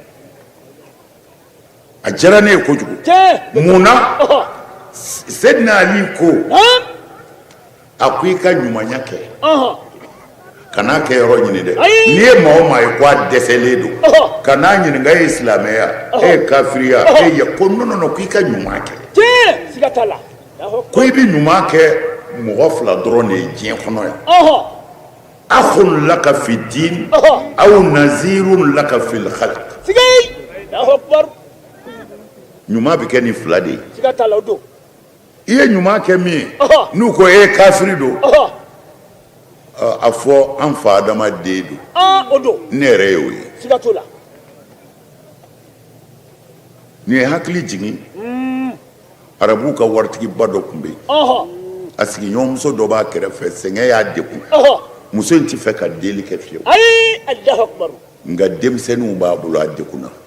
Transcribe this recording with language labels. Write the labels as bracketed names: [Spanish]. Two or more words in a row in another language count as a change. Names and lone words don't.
[Bambara] a diyara ne ye kojugu mun na Seydina Ali ko a ko i ka ɲumanya kɛ kana kɛ yɔrɔ ɲini dɛ n'i ye maa o maa ye ko a dɛsɛlen don kana ɲininka e ye silamɛya e ye kafiriya e ye ko non ko i ka ɲuman kɛ ko i bɛ ɲuman kɛ mɔgɔ fila dɔrɔn de ye diɲɛ kɔnɔ yan [Arabic] أخ لك في الدين أو نظير لك في الخلق [Bambara] ɲuman bɛ kɛ ni fila de ye i ye ɲuman kɛ min ye n'u ko e ye kafiri don a fɔ an fa adamaden don ne yɛrɛ ye o ye nin ye hakili jigin arabuw ka waritigiba dɔ tun bɛ yen a sigiɲɔgɔnmuso dɔ b'a kɛrɛfɛ sɛgɛn y'a degun muso in tɛ fɛ ka deli kɛ fiyewu nka denmisɛnninw b'a bolo a degunna